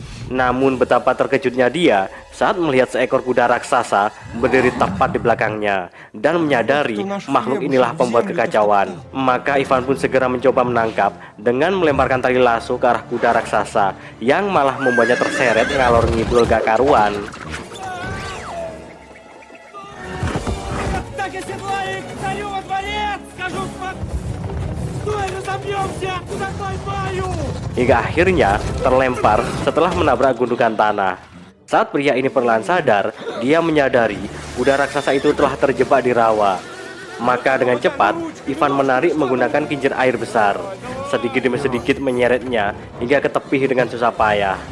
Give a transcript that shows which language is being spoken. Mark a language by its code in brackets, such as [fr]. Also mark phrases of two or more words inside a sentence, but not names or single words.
[id] Namun betapa terkejutnya dia saat melihat seekor kuda raksasa berdiri tepat di belakangnya dan menyadari makhluk inilah pembuat kekacauan. Maka Ivan pun segera mencoba menangkap dengan melemparkan tali lasso ke arah kuda raksasa yang malah membuatnya terseret [jv] ngalor ngidul [id] gak karuan. [ru] Так и седлай их! Царю во дворец! Скажу Стой, разобьемся! Куда бою! [id] Hingga akhirnya terlempar setelah menabrak gundukan tanah. Saat pria ini perlahan sadar, dia menyadari kuda raksasa itu telah terjebak di rawa. Maka dengan cepat, Ivan menarik menggunakan kincir air besar. Sedikit demi sedikit menyeretnya hingga ke tepi dengan susah payah.